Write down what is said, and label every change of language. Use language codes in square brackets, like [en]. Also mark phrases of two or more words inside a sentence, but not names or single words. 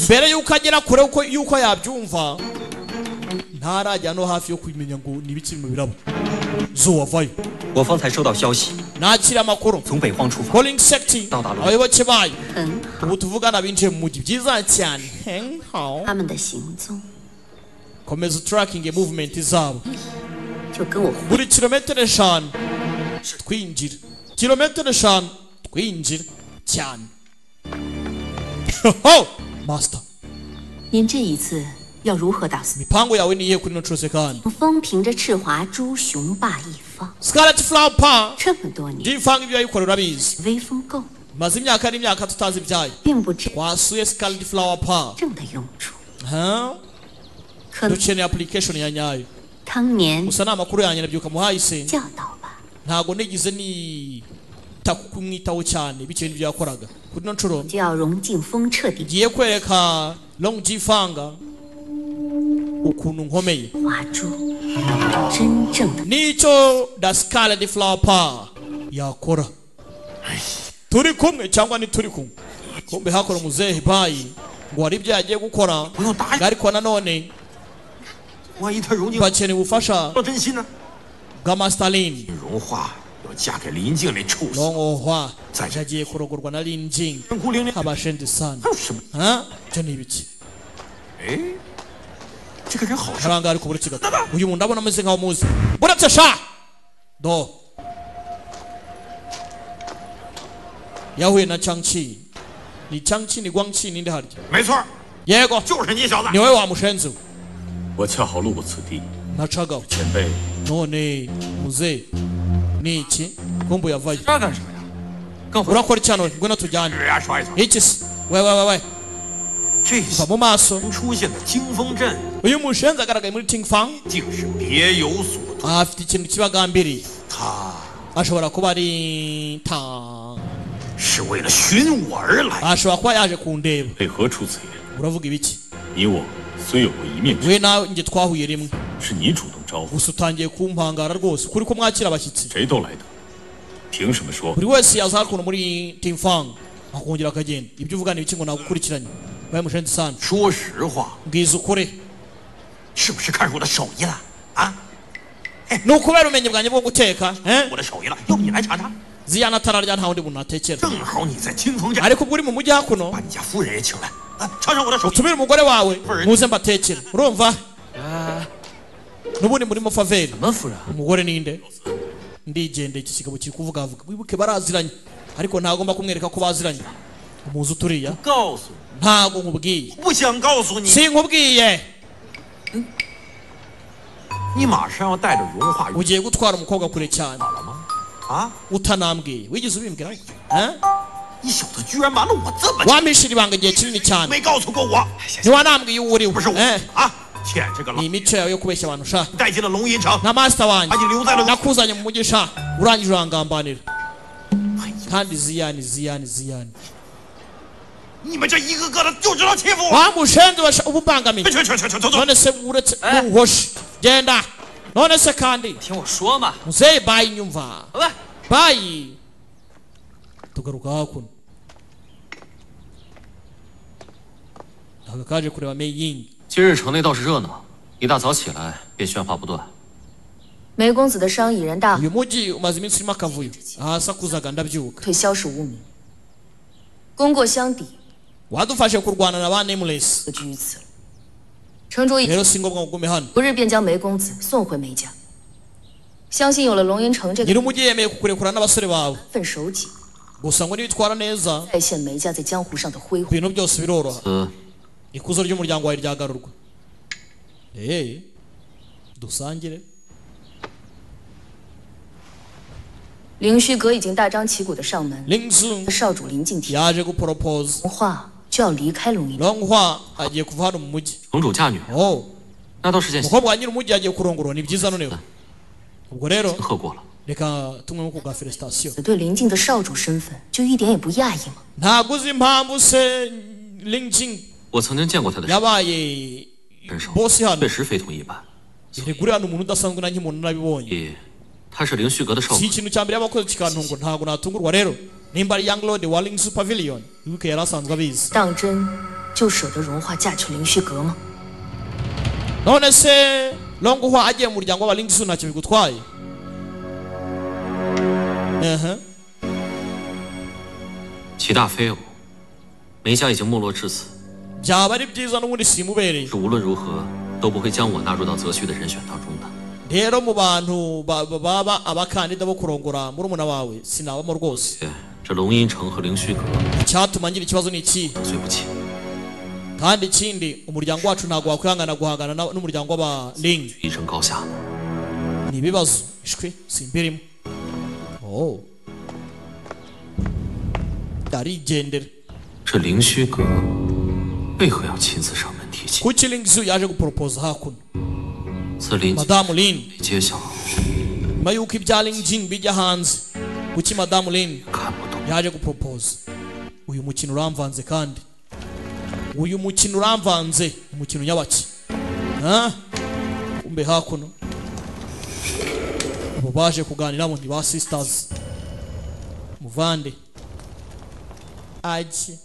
[rw] mbere y'uko agera kure y'uko yabyumva ntarajya no hafi yo kumenya ngo ni ibiki mu birabo zuwavayo [zh] 我方才收到消息， [rw] nakira amakuru [zh] 从北荒出发， [en] calling sect [zh] 到达了 [rw] abayoboke bayo [zh] 很好， [rw] ubu tuvugana binjiye mu mujyi byiza cyane henho [zh] 他们的行踪 [rw] komeza [en] tracking movement [rw] zabo [zh] 就跟我 [rw] buri kilometero 5 twinjira kilometero 5 twinjira cyane oh master [zh] 您这一次要如何打算？ [rw] mipango yawe ni iyihe kuri no cyose kandi [zh] 风凭着赤华朱雄霸一方， Scarlet Flower Pa 这么多年 [rw] ndivanga ibyo yayikorera urabizi [zh] 威风够， [rw] maze imyaka n'imyaka tutazi ibyayo [zh] 并不真 [rw] twasuye Scarlet Flower Pa [zh] 正的用处。 [rw] 可 dukeneye application ya nyayo [zh] 当年 [rw] gusa ni amakuru yanjye nabyuka muhahise [zh] 教导吧， [rw] ntabwo nigize nita kumwitaho cyane bitewe n'ibyo yakoraga kuri no nshuro [zh] 就要荣靖峰彻底 [rw] ngiye kwereka Long Jifanga ukuntu nkomeye [zh] 华朱，真正的 [rw] nicyo da Scarlet Flower Pa yakora turi kumwe cyangwa ntituri kumwe kumbe hakora muzehe bayi ngo hari ibyo yagiye gukora ariko nanone [zh] 万一他荣静 [rw] bakeneye ubufasha [zh] 说真心呢？ [rw] bwa Masterlin [zh] 荣华要嫁给林静那畜生， [rw] longohwa yagiye kurogorwa na Lin Jing [zh] 真哭伶仃。 [rw] habashende sana [zh] 还有什么？ [rw] byo ni ibiki [zh] 哎，这个人好像 [rw] abanga ariko buretse gato uyu muntu ndabona ameze nkaho muzi buretse sha do yahuye na Changchi ni Changchi ni Guangchi ninde harya [zh] 没错， [rw] yego [zh] 就是你小子。 [rw] niwe wa mushenzi [zh] 我恰好路过此地， [rw] nacaga [zh] 前辈。 [rw] none muze niki kumbu yavayo [zh] 这干什么呀？ [rw] urakora icyano ngwino tujyane iki se we [zh] 这 [rw] va mu maso [zh] 出现的惊风阵， [rw] uyu mushenzi agaragaye muri Tingfang [zh] 竟是别有所图。 [rw] afite ikintu kibagambiriye [zh] 他 [rw] ashobora kuba ari ta [zh] 是为了寻我而来。 [rw] ashobora kuba yaje kundeba [zh] 为何出此言？ [rw] uravuga ibiki [zh] 你我虽有过一面之缘， [rw] we nawe njye twahuye rimwe [zh] 是你主动招呼， [rw] gusa utangiye kumpangara rwose kuri ko mwakira abashyitsi [zh] 谁都来得，凭什么说 [rw] buri wese yaza hakuno muri Tingfang akongera akagenda ibyo uvuga ni ibiki ngo nagukurikiranye we mushenzi sana [zh] 说实话， [rw] mbwiza ukuri [zh] 是不是看出我的手艺了啊？ [rw] ni ukubera ubumenyi bwanjye bwo guteka [zh] 我的手艺了，要不你来尝尝？ [rw] ziyana atararya nta wundi muntu natekera [zh] 正好你在清风镇， [rw] ariko ubwo uri mu mujyi hakuno [zh] 把你家夫人也请来，尝尝我的手艺。 [rw] utumire umugore wawe muze mbatekere urumva n'ubundi murimo faveri umugore ninde ndigendeye iki kigabo kiri kuvugavuga wibuke baraziranye ariko ntagomba kumwereka ko baziranye umuzi uturiya [zh] 告诉 [rw] ntago nkubwiye [zh] 不想告诉你， [rw] sinkubwiye [zh] 你马上要带着荣华 [rw] ugiye gutwara umukobwa kure cyane [zh] 了吗？啊！ [rw] utanambwiye wigeze ubimbwira [zh] 你小子居然瞒了我这么久， [rw] wamishira ibanga igihe kinini cyane [zh] 没告诉过我。 [rw] ntiwanambwiye uwo uriwe [zh] 不是我啊，欠这个 [rw] ni [zh] 老 [rw] imico yawe yo kubeshya abantu sha [zh] 带进了龙吟城， [rw] na master wanjye [zh] 把你留在了。 [rw] nakuzanye mu mujyi sha urangije urangambanira kandi ziyani [zh] 你们这一个个的就知道欺负我。 [rw] wa mushenzi uba ubangamiye [zh] 去，走。 [rw] none se uretse n'ubuhoshi genda none se kandi [zh] 听我说嘛， [rw] muzeyi bayi nyumva [zh] 喂， [rw] bayi tugaruka hakuno aka kaje kureba Meiying [zh] 今日城内倒是热闹，一大早起来便喧哗不断。梅公子的伤已然大好， [rw] uyu mujyi umaze iminsi urimo akavuyo ahasakuzaga ndabyuka [zh] 可消除污名。功过相抵， [rw] wadufashe kurwana na ba Nameless [zh] 何居于此？城主已 [rw] rero si ngombwa ngo ugume hano [zh] 不日便将梅公子送回梅家。相信有了龙吟城这个 [rw] nyiri umujyi yemeye kukurekura n'abasore bawe [zh] 份手己， [rw] gusa ngo nibitwara neza [zh] 再现梅家在江湖上的辉煌。 [rw] ibintu byose biroroha ikuzo ry'umuryango wawe ryagarurwa dusangire [zh] 凌虚阁已经大张旗鼓的上门， [rw] Lingzu [zh] 少主林敬提 [rw] yaje gupropose [zh] 龙化就要离开龙吟。 [rw] Longhua agiye kuva hano mu mujyi [zh] 城主嫁女， oh 那倒是件 [rw] umukobwa wa nyiri umujyi agiye kurongorwa ni byiza noneho ubwo rero [zh] 贺过了。 [rw] reka tumwe mu kubwa felicitation [zh] 对林静的少主身份就一点也不讶异吗？ [rw] ntabwo uzi impamvu se Lingjing [zh] 我曾经见过他的 [rw] yabaye [zh] 身手， [rw] boss hano [zh] 确实非同一般。 [rw] iregure hano umuntu udasanzwe nanjye umuntu nabibonye [zh] 他是凌虚阁的少 [rw] si [zh] 主， [rw] ikintu cya mbere y'abakozi kikantungura ntabwo natungurwa rero nimba ari Young Lord wa Lingsu Pavilion wibuke yari asanzwe abizi [zh] 当真就舍得荣华嫁去凌虚阁吗？ [rw] none se Longhua agiye mu muryango wa Lingsu ntacyo bigutwaye Uh-huh. [zh] 其大非偶，梅家已经没落至此， [rw] byaba ari byiza n'ubundi simubereye [zh] 是无论如何都不会将我纳入到择婿的人选当中的。 [rw] rero mu bantu baba abakandida bo kurongora murumuna wawe sinabamo rwose [zh] 这龙吟城和凌虚阁 [rw] icyatuma ngira ikibazo ni iki [zh] 得罪不起。 [rw] kandi ikindi umuryango wacu ntabwo wakwihangana guhangana n'umuryango w'aba Ling [zh] 一争高下， [rw] ni ibibazo ishwe simbirimo oh arigendera [zh] 这凌虚阁为何要亲自上门提亲？ [rw] kuki Lingsu yaje gupropose hakuno [zh] 自林 [rw] Madamu Lin [zh] 被揭晓， [rw] nyuma y'uko ibya Lingjing bijya hanze kuki Madamu Lin yaje gupropose uyu mukino uramvanze kandi uyu mukino uramvanze umukino nyabaki kumbe hakuno abo baje kuganiramo ni ba sisters muvande aje